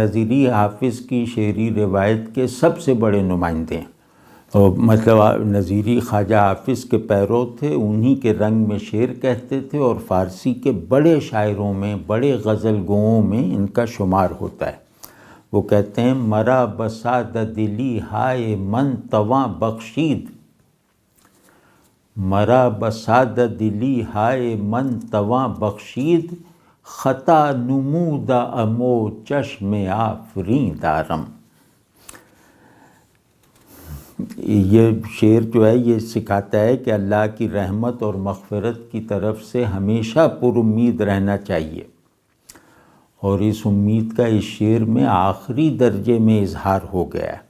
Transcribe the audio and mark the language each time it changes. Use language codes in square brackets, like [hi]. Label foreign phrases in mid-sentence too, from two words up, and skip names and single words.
[ur] نظیری حافظ کی شعری روایت کے سب سے بڑے نمائندے ہیں، اور مطلب نظیری خواجہ حافظ کے پیرو تھے، انہی کے رنگ میں شعر کہتے تھے، اور فارسی کے بڑے شاعروں میں، بڑے غزل گوؤں میں ان کا شمار ہوتا ہے۔ وہ کہتے ہیں، [fa] مرا بساد دلی ہائے من تواں بخشید، مرا بساد دلی ہائے من تواں بخشید، خطا نمودہ امو چشم آفریں دارم۔ [ur] یہ شعر جو ہے یہ سکھاتا ہے کہ اللہ کی رحمت اور مغفرت کی طرف سے ہمیشہ پر امید رہنا چاہیے، اور اس امید کا اس شعر میں آخری درجے میں اظہار ہو گیا ہے۔